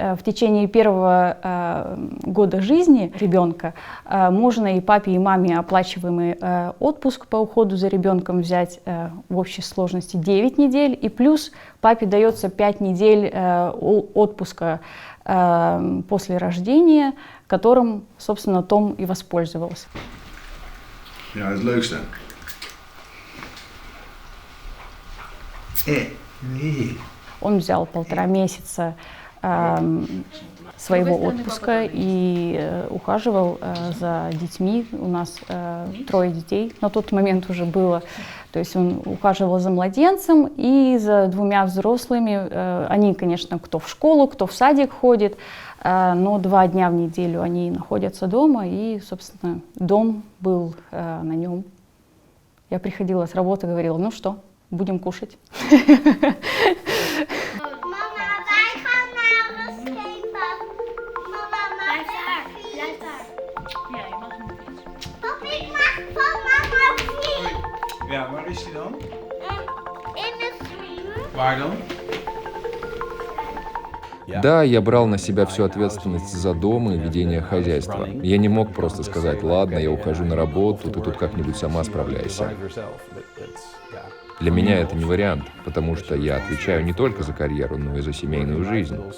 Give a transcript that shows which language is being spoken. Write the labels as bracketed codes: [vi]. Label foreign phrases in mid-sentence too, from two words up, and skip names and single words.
[ru] в течение 1-го года жизни ребенка можно и папе, и маме оплачиваемый отпуск по уходу за ребенком взять в общей сложности 9 недель, и плюс папе дается 5 недель отпуска после рождения, которым, собственно, Том и воспользовался. [nl] Ja, het leukste. [ru] Он взял 1,5 месяца своего отпуска и ухаживал за детьми. У нас 3 детей на тот момент уже было. То есть он ухаживал за младенцем и за 2 взрослыми. Они, конечно, кто в школу, кто в садик ходит, но 2 дня в неделю они находятся дома, и, собственно, дом был на нем. Я приходила с работы и говорила, ну что, будем кушать. [nl] Ja, waar is die dan? Waar dan? [ru] Да, я брал на себя всю ответственность за дом и ведение хозяйства. Я не мог просто сказать, ладно, я ухожу на работу, ты тут как-нибудь сама справляйся. Для меня это не вариант, потому что я отвечаю не только за карьеру, но и за семейную жизнь.